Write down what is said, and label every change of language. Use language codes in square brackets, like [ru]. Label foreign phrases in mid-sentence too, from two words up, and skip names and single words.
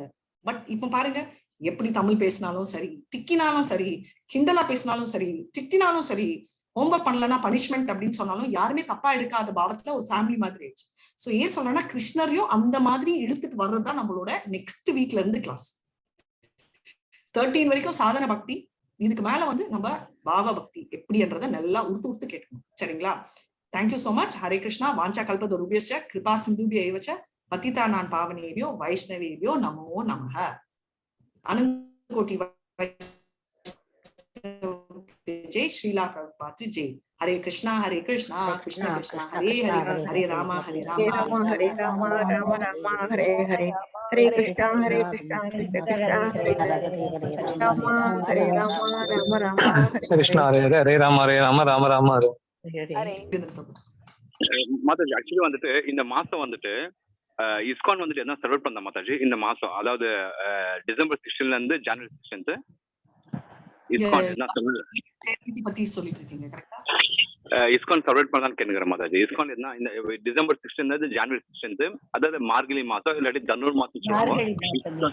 [ta] பட் இப்ப பாருங்க, எப்படி தமிழ் பேசினாலும் சரி, திக்கினாலும் சரி, கிண்டலா பேசினாலும் சரி, திட்டினாலும் சரி, ஹோம்ஒர்க் பண்ணலன்னா பனிஷ்மெண்ட் அப்படின்னு சொன்னாலும் யாருமே தப்பா எடுக்காத பாவத்துல ஒரு ஃபேமிலி மாதிரி ஆயிடுச்சு. சோ ஏன் சொல்றேன்னா கிருஷ்ணரையும் அந்த மாதிரி இழுத்துட்டு வர்றதுதான் நம்மளோட [en] next week [ta] இருந்து கிளாஸ். 13 வரைக்கும் சாதன பக்தி, இதுக்கு மேல வந்து நம்ம பாவ பக்தி எப்படின்றத நல்லா உடுத்து கேட்கணும். சரிங்களா? [en] Thank you so much. [sa] हरे कृष्ण. वाञ्छा कल्पतरुभ्यश्च कृपा सिन्धुभ्य एवच पतितानां पावनेभ्यो वैष्णवेभ्यो नमो नमः. आनन्दकोटि जय श्रील प्रभुपाद जय. हरे कृष्ण, हरे कृष्ण, कृष्ण कृष्ण, हरे हरे, हरे राम, हरे राम, हरे राम, राम राम, हरे हरे, हरे कृष्ण, हरे कृष्ण, कृष्ण कृष्ण, हरे राम, हरे राम, राम राम, कृष्ण हरे हरे, हरे राम, राम राम, हरे. [ta] மாதாஜி ஆக்சுவலி வந்துட்டு இந்த மாசம் வந்துட்டு இஸ்கான் வந்துட்டு என்ன செலிப்ரேட் பண்ண மாதாஜி இந்த மாசம், அதாவது டிசம்பர் 16ல இருந்து ஜனவரி 16 இஸ்கான் என்ன பத்தி சொல்லிட்டு இருக்கீங்க. கரெக்ட்டா? இஸ்கான் செலிப்ரேட் பண்ணலாம்னு கேக்குறேன் மாதாஜி. இஸ்கான் என்ன இந்த டிசம்பர் 16ல இருந்து ஜனவரி 16, அதாவது மார்கழி மாசம் இல்லாட்டி தனுர் மாசம் சொல்லுவாங்க.